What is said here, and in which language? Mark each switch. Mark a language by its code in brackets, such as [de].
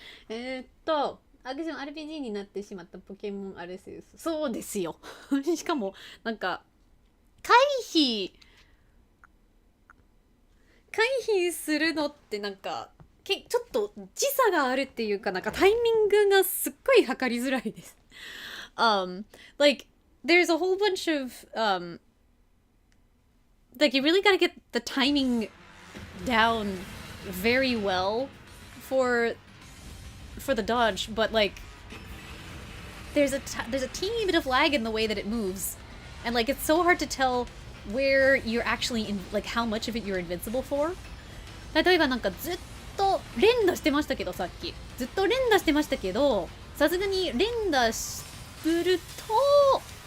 [ja] アクション RPG になってしまったポケモンアルセウス。そうですよ。しかも、なんか、回避するのってなんか、ちょっと時差があるっていうか、なんかタイミングがすっごい測りづらいです。 [en] Like, there's a whole bunch of, like, you really gotta get the timing down very well for the dodge, but like there's a teeny bit of lag in the way that it moves, and like it's so hard to tell where you're actually in, like how much of it you're invincible for. [ja] 例えばなんかずっと連打してましたけど、さっきずっと連打してましたけど、さすがに連打すると